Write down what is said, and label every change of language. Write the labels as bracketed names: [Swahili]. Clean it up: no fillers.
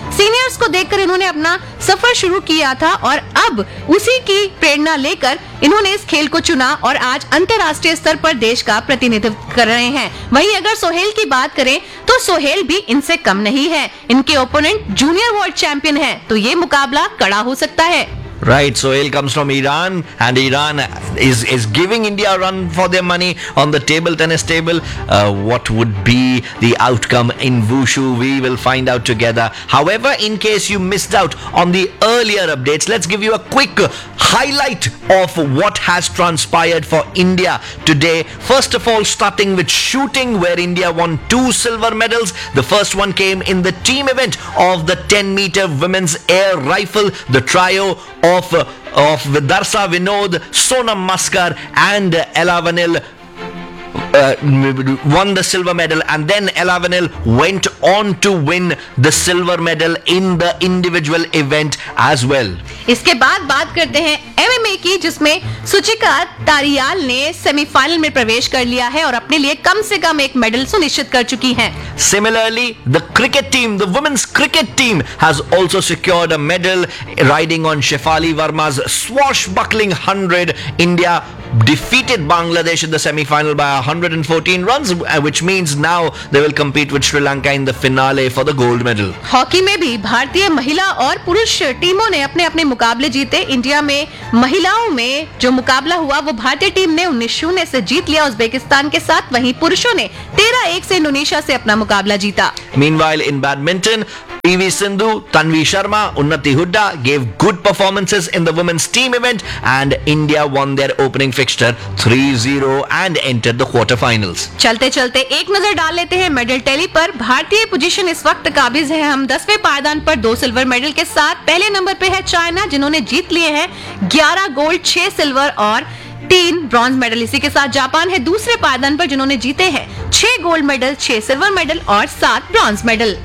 [Hindi] Seniors को देखकर इन्होंने अपना सफर शुरू किया था और अब उसी की प्रेरणा लेकर इन्होंने इस खेल को चुना और आज अंतर्राष्ट्रीय स्तर पर देश का प्रतिनिधित्व कर रहे हैं। वहीं अगर सोहेल की बात करें तो सोहेल भी इनसे कम नहीं है, इनके ओपोनेंट जूनियर वर्ल्ड चैंपियन है, तो ये मुकाबला कड़ा हो सकता है। [English] Right, Sohail comes from Iran, and Iran is giving India a run for their money on the table tennis table. What would be the outcome in Wushu? We will find out together. However, in case you missed out on the earlier updates, let's give you a quick highlight of what has transpired for India today. First of all, starting with shooting, where India won 2 silver medals. The first one came in the team event of the 10-meter women's air rifle, the trio of Vidarsa Vinod, Sonam Maskar and Ella Vanil won the silver medal, and then Ella Vanil went on to win the silver medal in the individual event as well. [Hindi] इसके बाद बात करते हैं MMA की, जिसमें सुचिका तारियाल ने semifinal में प्रवेश कर लिया है और अपने लिए कम से कम एक मेडल सुनिश्चित कर चुकी हैं। [English] Similarly, the cricket team, the women's cricket team has also secured a medal riding on Shefali Verma's swashbuckling 100. India defeated Bangladesh in the semi-final by 114 runs, which means now they will compete with Sri Lanka in the finale for the gold medal. [Hindi] Hockey में भी भारतीय महिला और पुरुष टीमों ने अपने-अपने मुकाबले जीते। इंडिया में महिलाओं में जो मुकाबला हुआ वो भारतीय टीम ने 19-0 से जीत लिया उज़्बेकिस्तान के साथ, वहीं पुरुषों ने 13-1 से इंडोनेशिया से अपना मुकाबला जीता। [English] Meanwhile, in badminton, PV Sindhu, Tanvi Sharma, Unnati Hooda gave good performances in the women's team event, and India won their opening fixture. fixture 3-0 and entered the quarterfinals. [Hindi] चलते चलते एक नजर डाल लेते हैं मेडल टैली पर. भारतीय पोजीशन इस वक्त काबिज है. हम 10वें पायदान पर 2 सिल्वर मेडल के साथ. पहले नंबर पे है चाइना जिन्होंने जीत लिए हैं 11 गोल्ड 6 सिल्वर और 3 ब्रॉन्ज मेडल. इसी के साथ जापान है दूसरे पायदान पर जिन्होंने जीते हैं 6 गोल्ड मेडल 6 सिल्वर मेडल और 7 ब्रॉन्ज मेडल.